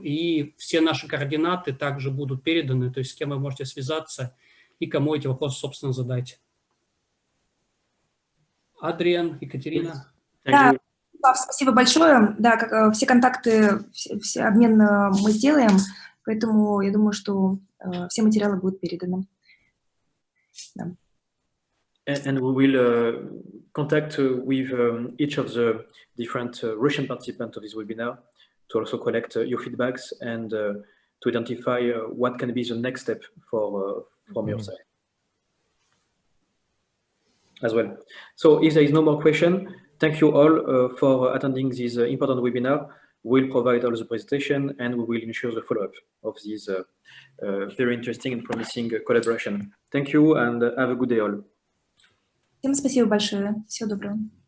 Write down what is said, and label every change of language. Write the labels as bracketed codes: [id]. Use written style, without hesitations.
[ru] И все наши координаты также будут переданы, то есть с кем вы можете связаться и кому эти вопросы, собственно, задать. Адриан, Екатерина. Да, спасибо большое. Да, как, все контакты, все обмен мы сделаем, поэтому я думаю, что все материалы будут переданы. Да. [en] And we will contact with each of the different Russian participants of this webinar to also collect your feedbacks and to identify what can be the next step for from your side as well. So if there is no more question, thank you all for attending this important webinar. We'll provide all the presentation and we will ensure the follow-up of this very interesting and promising collaboration. Thank you and have a good day all. [ru] Всем спасибо большое. Всего доброго.